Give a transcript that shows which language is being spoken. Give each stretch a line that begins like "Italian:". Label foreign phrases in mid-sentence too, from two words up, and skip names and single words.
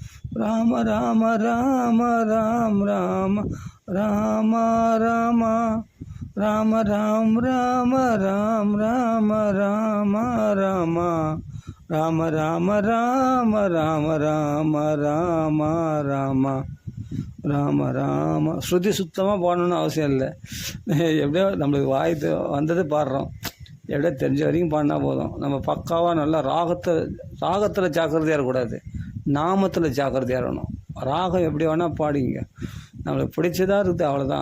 Tamil: ராம ராம ராம ராம் ராம ராம ராம ராம ராம் ராம ராம் ராம ராம ராம ராம ராம ராம ராம ராம ராம ராம ராம ராம. ஸ்ருதி சுத்தமாக பாடணுன்னு அவசியம் இல்லை. எப்படியோ நம்மளுக்கு வாய் வந்தது பாடுறோம். எப்படியோ தெரிஞ்ச வரைக்கும் பாடினா போதும். நம்ம பக்காவாக நல்லா ராகத்தில் ஜாக்கிரதையாக இருக்கக்கூடாது, நாமத்தில் ஜாக்கிரதையாக இருக்கணும். ராகம் எப்படி வேணால் பாடிங்க, நம்மளுக்கு பிடிச்சதாக இருக்குது, அவ்வளோதான்.